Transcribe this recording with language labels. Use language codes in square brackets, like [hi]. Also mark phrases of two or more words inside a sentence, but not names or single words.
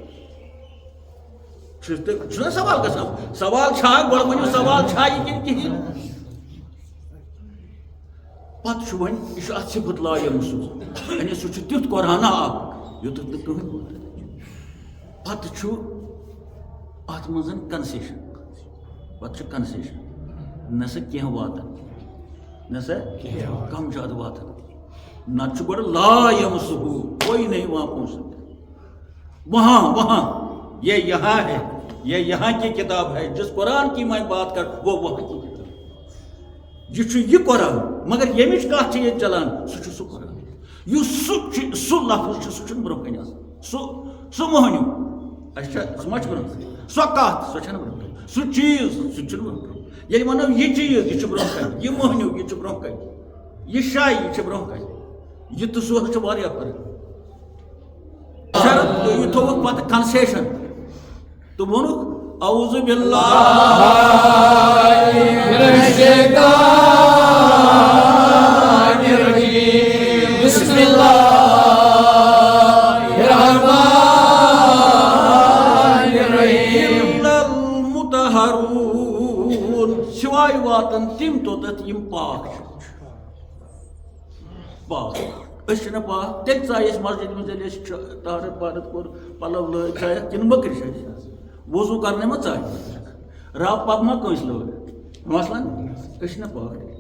[ks] چھُنہ سوال گژھان سوال چھا گۄڈٕ ؤنِو سوال چھا یہِ کِنہٕ کِہیٖنۍ پتہٕ چھُ وۄنۍ یہِ چھُ اتھ صفت [ar] لا یمس [ks] یعنی سُہ چھُ تیُتھ قرآنہ اکھ یوٚتَتھ نہٕ کٕہٕنۍ واتہِ پتہٕ چھُ اتھ منٛز کنسیشن پتہٕ چھُ کنسیشن نہ سا کینٛہہ واتان نہ سا کم زیادٕ واتان نہ چھُ گۄڈٕ [ar] لا یمس [ur] کوئی نہیں وہاں پہنچ سکتا وہاں یہ یہاں ہے یہ یہاں کی کتاب ہے جس قرآن کی میں بات کر وہ وہاں کی کتاب [ks] یہ چھُ یہِ قرآن مگر ییٚمِچ کتھ چھِ ییٚتہِ چلان سُہ چھُ سُہ قرآن یُس سُہ لفظ چھُ سُہ چھُنہٕ برونٛہہ کَنہِ آسان سُہ مۄہنیوٗ اَسہِ چھا سُہ ما چھُ برونٛہہ کَنہِ سۄ کتھ سۄ چھَنہٕ برونٛہہ کَنہِ سُہ چیٖز سُہ چھُنہٕ برونٛہہ کَنہِ ییٚلہِ وَنو یہِ چیٖز یہِ چھُ برونٛہہ کَنہِ یہِ مۄہنیوٗ یہِ چھُ برونٛہہ کَنہِ یہِ شاے یہِ چھِ برونٛہہ کَنہِ یہ تو سُہ چھُ واریاہ فرق شرط یہ تھوٚوُکھ پتہٕ کنسیشن تہٕ ووٚنُکھ [ar] اعوذ باللہ من الشیطان الرجیم بسم اللہ الرحمن الرحیم المطہرون [ks] سوائے واتن تِم توٚتَتھ یِم پاک چھِ [ar] پاک أسۍ چھِنہ پاک تیٚلہِ ژاے أسۍ مسجد منٛز ییٚلہِ أسۍ طہارت وارت کوٚر پلو لٲگۍ ژایَکھ کِنہٕ مٔکرِ چھِ أسۍ وضوٗ کرنہٕ ما ژاے رب پب ما کٲنٛسہِ لٲگ مثلاً أسۍ چھِنہ پاک